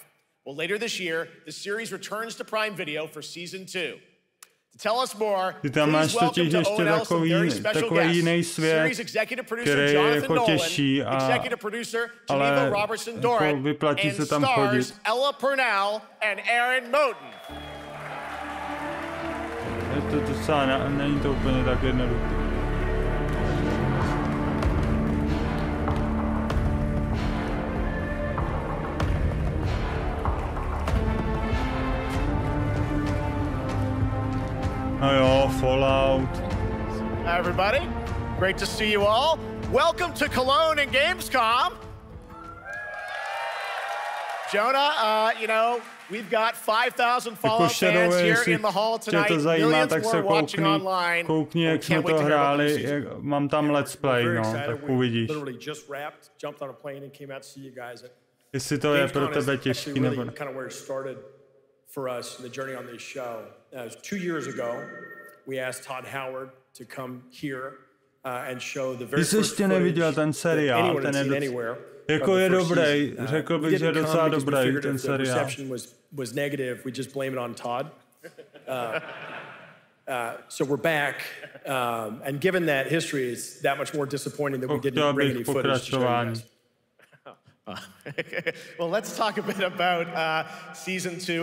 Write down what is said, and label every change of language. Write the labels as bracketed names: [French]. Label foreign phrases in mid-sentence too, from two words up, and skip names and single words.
[English] Well, later this year, the series returns to Prime Video for Season 2. To tell us more, please welcome to ONL some very special guests. Series executive producer Jonathan Nolan, executive producer Geneva Robertson-Doran, and stars Ella Purnell and Aaron Moten. [Czech] To docela není to úplně tak jednoduché. No jo, Fallout. [English] Hi everybody, great to see you all. Welcome to Cologne and Gamescom. Jonah, you know, we've got 5,000 Fallout fans here in the hall tonight. Millions more watching online. [Czech] Koukni, jak jsme to hráli, mám tam [English] let's play, [Czech] no, tak uvidíš. Jestli to je pro tebe těžký, nebo ne. [English] For us in the journey on this show. 2 years ago, we asked Todd Howard to come here and show the very first [Czech] footage ten seriál, ten je jako je dobrý, řekl bych, že je docela dobrý ten seriál. [English] The reception was negative, we just blame it on Todd. So we're back, and given that history is that much more disappointing that we didn't bring any footage to show you guys. Well, let's talk a bit about Season 2.